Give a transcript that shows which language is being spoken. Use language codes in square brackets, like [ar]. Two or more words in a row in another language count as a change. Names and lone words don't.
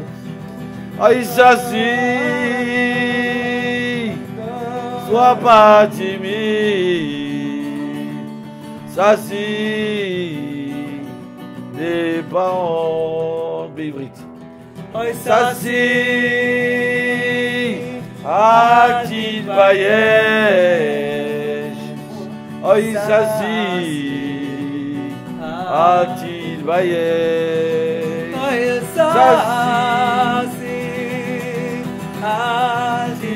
[fr] Aïe, Sassi, sois pas timide. Sassi, n'aie pas honte. Bévrite. Sassi, [he] אל תתבייש, אוי ססי, אל תתבייש, אוי ססי, אל